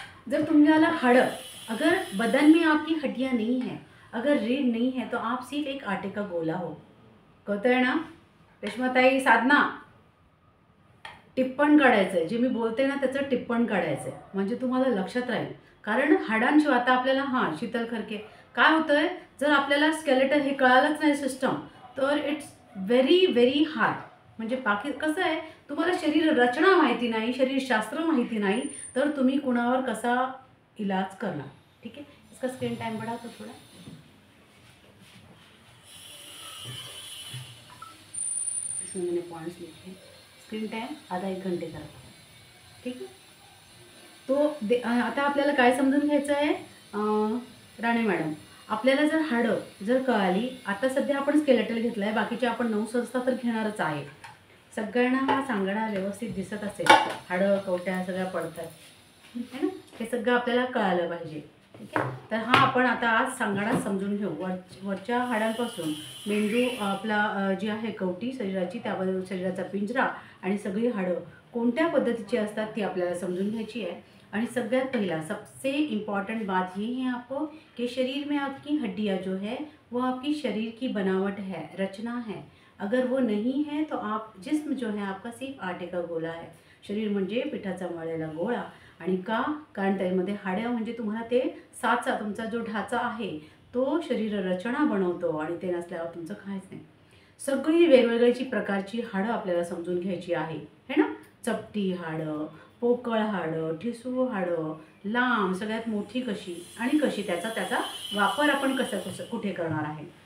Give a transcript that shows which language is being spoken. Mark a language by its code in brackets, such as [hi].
[mr] जर तुम्हाला हाडं, [hi] अगर बदन में आपकी हड्डियाँ नहीं है, अगर रीढ़ नहीं है, तो आप सिर्फ एक आटे का गोला हो. [mr] कळतंय ना रेश्माताई, साधना? टिप्पण काढायचं आहे, जे मी बोलते ना त्याचं टिप्पण काढायचं आहे म्हणजे तुम्हाला लक्षात राहील. कारण हाडांशिवाय आता आपल्याला शीतल खरके काय होतं आहे, जर आपल्याला स्केलेटल हे कळालंच नाही सिस्टम तर [en] It's very very hard. [mr] म्हणजे बाकी कसं आहे, तुम्हाला शरीर रचना माहिती नाही, शरीरशास्त्र माहिती नाही, तर तुम्ही कुणावर कसा इलाज करणार. [hi] ठीक है, इसका स्क्रीन टाइम बढ़ा तो थोड़ा. इसमें मैंने पॉइंट्स लिखे. स्क्रीन टाइम आधा 1 घंटे का. [mr] ठीक आहे. तो आता आपल्याला काय समजून घ्यायचं आहे राणे मॅडम, आपल्याला जर हाडं जर कळाली, आता सध्या आपण स्केलेटल घेतलं आहे, बाकीचे आपण 9 संस्था तर घेणारच आहे. सगळ्यांना हा सांगाडा व्यवस्थित दिसत असेल, हाडं कवट्या सगळ्या पडतात है ना, हे सगळं आपल्याला कळालं पाहिजे. ठीक आहे. तर हा आपण आता आज सांगाडा समजून घेऊ. वरच्या हाडांपासून मेंदू आपला जी आहे कवटी शरीराची, त्याबद्दल शरीराचा पिंजरा आणि सगळी हाडं कोणत्या पद्धतीची असतात ती आपल्याला समजून घ्यायची आहे. आणि सगळ्यात पहिला [hi] सबसे इम्पॉर्टेंट बात ये है आपको कि शरीर में आपकी हड्डियाँ जो है वो आपकी शरीर की बनावट है, रचना है. अगर वो नहीं है तो आप जिस्म जो है आपका सिर्फ आटे का गोला है. [mr] शरीर म्हणजे पिठाचा मळलेला गोळा. आणि कारण त्यामध्ये हाड्या म्हणजे तुम्हाला ते साचा, तुमचा जो ढाचा आहे तो शरीर रचना बनवतो आणि ते नसल्यावर तुमचं काहीच नाही. सगळी वेगवेगळ्याची प्रकारची हाडं आपल्याला समजून घ्यायची आहे है ना. चपटी हाडं, पोकळ हाडं, ठिसूळ हाडं, लांब, सगळ्यात मोठी कशी आणि कशी, त्याचा वापर आपण कसं कुठे करणार आहे.